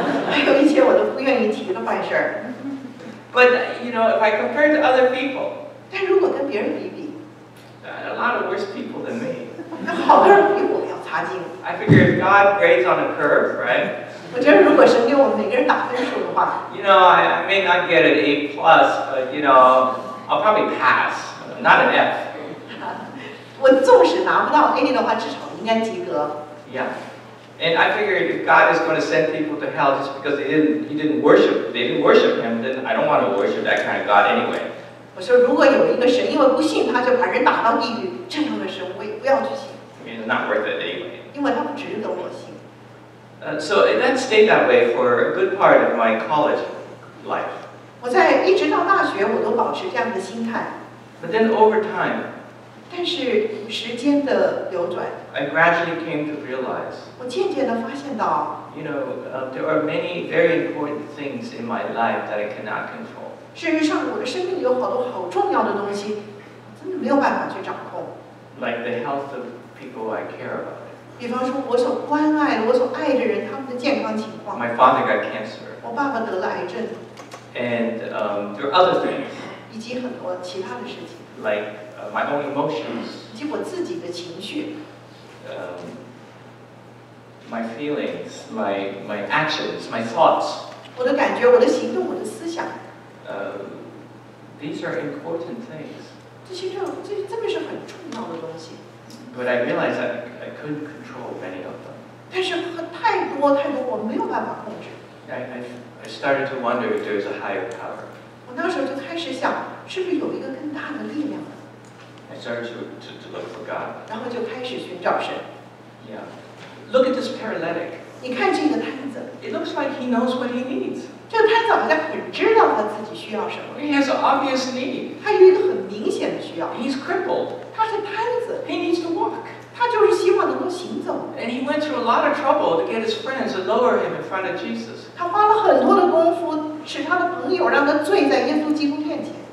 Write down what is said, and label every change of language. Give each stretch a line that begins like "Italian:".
Chinese: 还有一些我都不愿意提的坏事儿。
English: But you know, if I compare to other people.
Chinese: 但如果跟别人比，
English: a lot of worse people than me.
Chinese: 那好多人比我要擦镜。
English: I figure if God grades on a curve, right?
Chinese: 我觉得如果神给我们每个人打分数的话
English: You know, I may not get an A+, but you know, I'll probably pass, not an F.
Chinese: 我纵使拿不到 A 的话，至少应该及格。
English: Yeah. And I figured if God is going to send people to hell just because they didn't worship Him, then I don't want to worship that kind of God anyway.
Chinese: 我说，如果有一个神因为不信他就把人打到地狱，这样的神我也不要去信。
English: I mean, it's not worth it anyway.
Chinese: 因为他不值得我信。
English: So that stayed that way for a good part of my college life.
Chinese: 我在一直到大学，我都保持这样的心态。
English: But then over time,
Chinese: 但是时间的流转
English: I gradually came to realize,
Chinese: 我渐渐的发现到
English: you know, there are many very important things in my life that I cannot control.
Chinese: 事实上，我的生命里有好多好重要的东西，我真的没有办法去掌控。
English: Like the health of people I care about.
Chinese: 比方说，我所关爱的、我所爱的人，他们的健康情况。
English: My father got cancer.
Chinese: 我爸爸得了癌症。
English: And there are other things.
Chinese: 以及很多其他的事情。
English: Like my own emotions.
Chinese: 以及我自己的情绪。
English: My feelings, my actions, my thoughts.
Chinese: 我的感觉、我的行动、我的思想。
English: These are important things.
Chinese: 这真的是很重要的东西。
English: But I realized that I couldn't control many of them.
Chinese: 但是太多我没有办法控制。
English: I started to wonder if there was a higher power.
Chinese: 我那时候就开始想，是不是有一个更大的力量呢？
English: I started to look for God.
Chinese: 然后就开始寻找神。
English: Yeah. Look at this paralytic.
Chinese: 你看这个摊子，
English: It looks like he knows what he needs.
Chinese: 这个摊子好像很知道他自己需要什么。
English: He has an obvious need.
Chinese: 他有一个很明显的需要。
English: He's crippled.
Chinese: 他是摊子，
English: He needs to walk.
Chinese: 他就是希望能够行走。
English: And he went through a lot of trouble to get his friends to lower him in front of Jesus.
Chinese: 他花了很多的功夫，使他的朋友让他醉在耶稣基督面前。